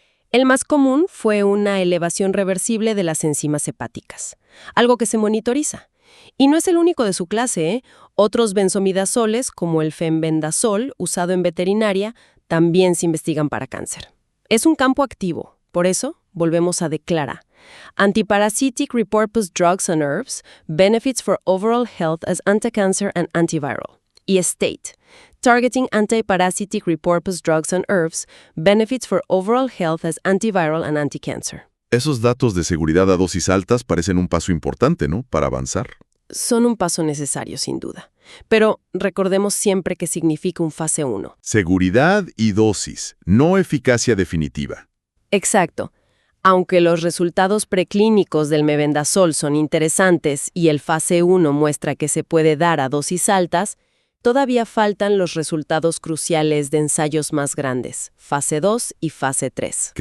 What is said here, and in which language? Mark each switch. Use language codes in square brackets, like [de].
[es] El más común fue una elevación reversible de las enzimas hepáticas, algo que se monitoriza. Y no es el único de su clase, ¿eh? Otros benzimidazoles, como el fenbendazol, usado en veterinaria, también se investigan para cáncer. Es un campo activo, por eso volvemos a declarar. [en] Antiparasitic repurposed drugs and herbs, benefits for overall health as anti-cancer and antiviral. Y state, targeting antiparasitic repurposed drugs and herbs, benefits for overall health as antiviral and anti-cancer. [es] Esos datos de seguridad a dosis altas parecen un paso importante, ¿no?, para avanzar. Son un paso necesario, sin duda. Pero recordemos siempre que significa un fase 1. Seguridad y dosis, no eficacia definitiva. Exacto. Aunque los resultados preclínicos del mebendazol son interesantes y el fase 1 muestra que se puede dar a dosis altas, todavía faltan los resultados cruciales de ensayos más grandes, fase 2 y fase 3.